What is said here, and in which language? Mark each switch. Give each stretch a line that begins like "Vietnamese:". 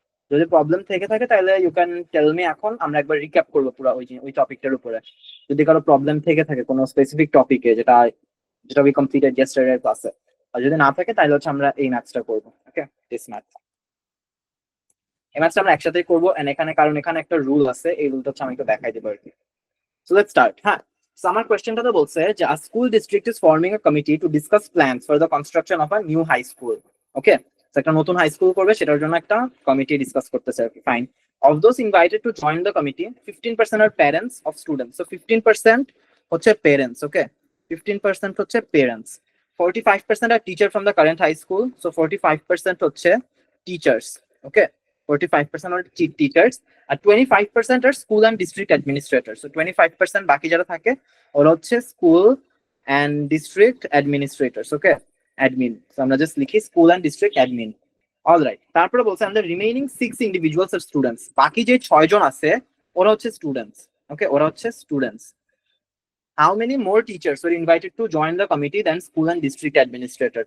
Bangla: যদি প্রবলেম থেকে থাকে তাহলে
English: You can tell me.
Bangla: এখন আমরা একবার রিক্যাপ করবো পুরো ওই টপিকটার উপরে। যদি কারো প্রবলেম থেকে থাকে কোনো স্পেসিফিক টপিকে, যেটা
English: we completed yesterday
Bangla: ক্লাসে, আর যদি না থাকে তাহলে হচ্ছে আমরা এই ম্যাথসটা করবো। ওকে,
English: this math,
Bangla: এই ম্যাথসটা আমরা একসাথেই করবো। এন্ড এখানে কারণ এখানে একটা রুল আছে, এই রুলটা হচ্ছে আমি একটু দেখাই দেবো আর কি।
English: So let's start. হ্যাঁ, so
Bangla: আমার কোশ্চেনটা তো বলছে যে
English: a school district is forming a committee to discuss plans for the construction of a new high school.
Bangla: Okay, so একটা নতুন হাই স্কুল করবে, সেটার জন্য একটা কমিটি ডিসকাস করতেছে।
English: Fine. Of those invited to join the committee, 15% are parents of students. So 15% হচ্ছে parents. Okay, 15% হচ্ছে parents. 45% are teacher from the current high school. So 45% হচ্ছে teachers. Okay, 45% are teachers. আর 25% are school and district administrators. So 25%
Bangla: বাকি যারা থাকে ওরা হচ্ছে
English: School and district administrators. Okay, admin. So আমরা just লিখি school and district admin.
Bangla: Alright, তারপরে বলছে আমাদের
English: remaining 6 individuals আর students,
Bangla: বাকি যে 6 জন আছে ওরা হচ্ছে স্টুডেন্টস।
English: okay,
Bangla: ওরা হচ্ছে students.
English: How many more teachers were invited to join the committee then school and district administrator?